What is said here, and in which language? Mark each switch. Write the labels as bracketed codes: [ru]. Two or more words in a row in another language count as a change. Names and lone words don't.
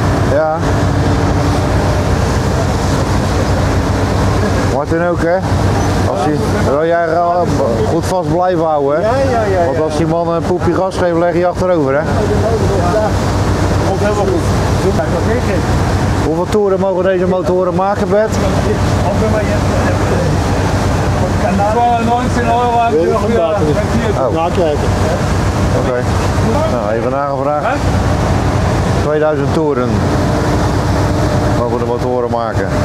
[nl] Ja. Martin ook, hè? Wil jij goed vast blijven houden, hè? Ja. Want als die man een poepje gas geeft, leg je achterover, hè? Komt helemaal goed. Hoeveel toeren mogen deze motoren maken, Bert? [de] Auch wenn man jetzt 19 Euro haben wir noch wieder. Oh. [nl] Nakijken. Oké. Nou, even nagevraagd. 2000 toeren mogen de motoren maken.